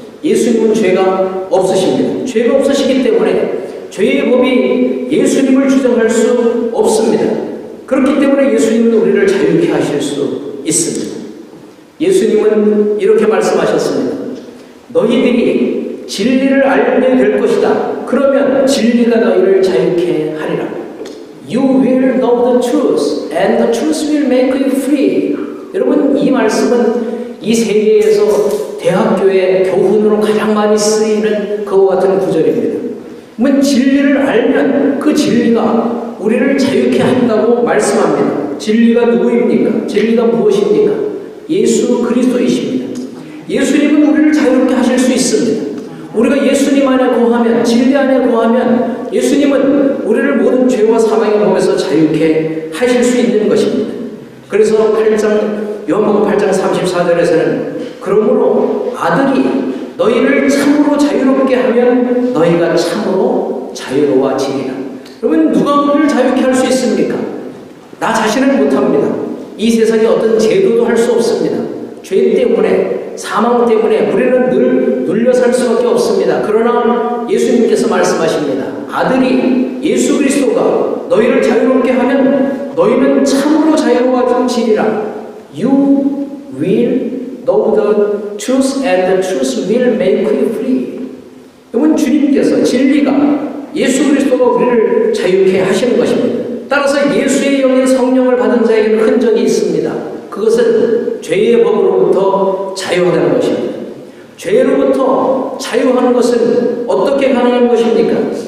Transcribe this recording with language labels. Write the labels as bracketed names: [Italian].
[Korean] 예수님은 죄가 없으십니다. 죄가 없으시기 때문에 죄의 법이 예수님을 주장할 수 없습니다. 그렇기 때문에 예수님은 우리를 자유케 하실 수 있습니다. 예수님은 이렇게 말씀하셨습니다. 너희들이 진리를 알게 될 것이다. 그러면 진리가 너희를 자유케 하리라. [English] You will know the truth and the truth will make you free. [Korean] 여러분, 이 말씀은 이 세계에서 대학교의 교훈으로 가장 많이 쓰이는 그와 같은 구절입니다. 그러면 진리를 알면 그 진리가 우리를 자유케 한다고 말씀합니다. 진리가 누구입니까? 진리가 무엇입니까? 예수 그리스도이십니다. 예수님은 우리를 자유롭게 하실 수 있습니다. 우리가 예수님 안에 거하면, 진리 안에 거하면 예수님은 우리를 모든 죄와 사망의 몸에서 자유케 하실 수 있는 것입니다. 그래서 요한복음 8장 34절에서는 그러므로 아들이 너희를 참으로 자유롭게 하면 너희가 참으로 자유로워지리라. 여러분, 누가 우리를 자유케 할 수 있습니까? 나 자신은 못합니다. 이 세상에 어떤 제도도 할 수 없습니다. 죄 때문에, 사망 때문에 우리는 늘 눌려 살 수밖에 없습니다. 그러나 예수님께서 말씀하십니다. 아들이 예수 그리스도가 너희를 자유롭게 하면 너희는 참으로 자유로워지리라. [English] You will know the truth and the truth will make you free. [Korean] 여러분, 주님께서 진리가 예수 그리스도가 우리를 자유케 하시는 것입니다. 따라서 예수의 영인 성령을 받은 자에게는 흔적이 있습니다. 그것은 죄의 법으로부터 자유하는 것입니다. 죄로부터 자유하는 것은 어떻게 가능한 것입니까?